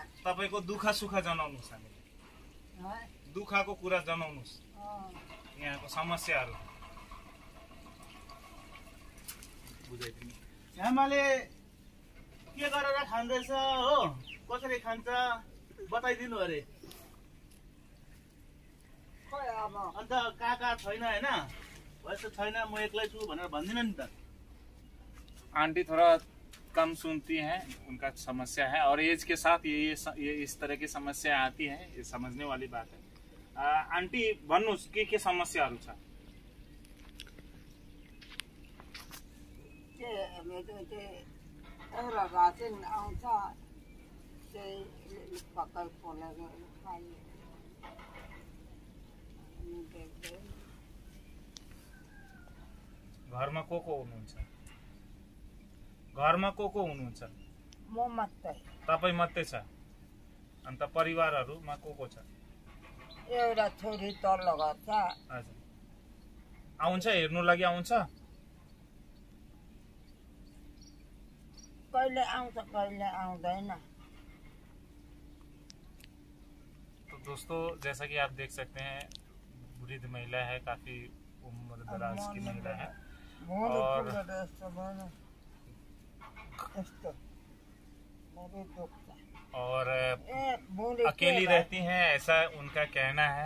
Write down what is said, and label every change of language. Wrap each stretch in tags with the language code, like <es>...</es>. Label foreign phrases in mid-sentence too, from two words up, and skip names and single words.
<ne>तपाईँको दुःख सुख जनाउनुहोस् हामीलाई, दुःखको कुरा जनाउनुहोस्, यहाँको समस्याहरू बुझाइदिनु। आमाले के गरेर खाँदैछ हो, कसरी खान्छ बताइदिनु अरे। अन्त काका छैन होइन, वैसे छैन म एक्लै छु भनेर भन्दिन नि त।</ne> <hi>आंटी थोड़ा कम सुनती हैं, उनका समस्या है और एज के साथ ये इस तरह की समस्या आती है, ये समझने वाली बात है।</hi> <ne>आंटी भन्नुहोस् के समस्याहरू छ? एउटा रासिन आउँछ त्यही पक्कै पोलेर खाइयो। घरमा को हुनुहुन्छ? घरमा को हुनुहुन्छ? म मात्रै। तपाईँ मात्रै छ? अन्त परिवारहरूमा को छ? एउटा छोरी तल्लो घर छ। हजुर, आउँछ हेर्नु लागि आउँछ? कहिले आउँछ कहिले आउँदैन।</ne> <hi>तो दोस्तों जैसा कि आप देख सकते हैं वृद्ध महिला है, काफी उम्र दराज की महिला है और अकेली रहती हैं ऐसा उनका कहना है।</hi>